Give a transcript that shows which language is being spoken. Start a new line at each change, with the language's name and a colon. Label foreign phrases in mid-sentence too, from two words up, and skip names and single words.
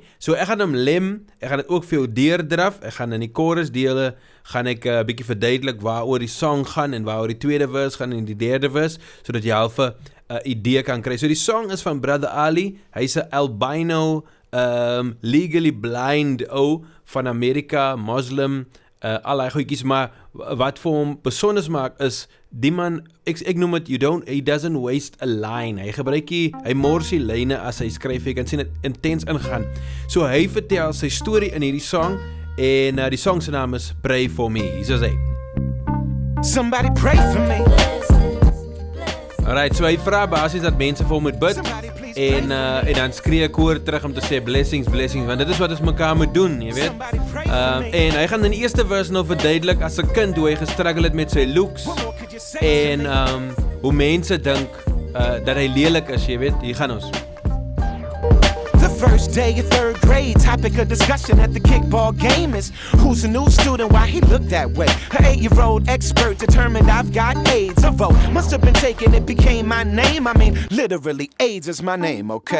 Afrikaans: So ek gaan hom lem, ek gaan dit ook vir jou deurdraf, ek gaan in die chorus dele, gaan ek 'n bietjie verduidelik waaroor die song gaan en waaroor die tweede vers gaan en die derde vers, sodat jy half 'n idee kan kry. So die song is van Brother Ali, hy's 'n albino,
English: legally blind
Afrikaans: van Amerika, Muslim, al die goedjies, maar wat vir hom besonders maak is, die man, ek noem het,
English: he doesn't waste a line,
Afrikaans: hy mors die lyne as hy skryf, jy kan sien het intens ingaan. So hy vertel sy storie in hierdie song, en die song se naam is Pray For Me, hier is hy.
English: Somebody pray for me.
Afrikaans: Alright, so hy vra basies dat mense vir hom moet bid, en dan skree ek hoor terug om te sê blessings, want dit is wat ons mekaar moet doen, jy weet. En hy gaan in die eerste vers nou verduidelik as 'n kind hoe hy gestruggle het met sy looks, en hoe mense dink dat hy lelik is, jy weet. Hier gaan ons.
English: The first day of third grade, topic of discussion at the kickball game is who's a new student, why he look that way. An 8-year-old expert determined I've got AIDS. A vote. Must have been taken, it became my name. I mean, literally, AIDS is my name, okay?